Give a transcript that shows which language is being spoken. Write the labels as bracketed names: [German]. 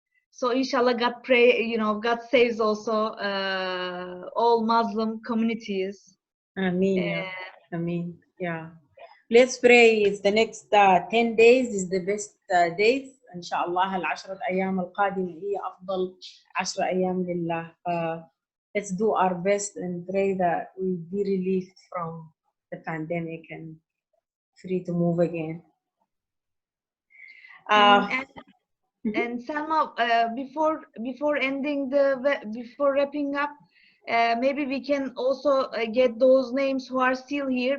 [English] So inshallah, God pray, you know, God saves also all Muslim communities. Ameen. Ameen. Yeah. Let's pray. It's the next 10 days is the best days. [Arabic] إن شاء الله العشرة أيام القادمة هي أفضل 10 أيام لله. [English] Let's do our best and pray that we be relieved from the pandemic and free to move again. And Salma, before ending before wrapping up, maybe we can also get those names who are still here.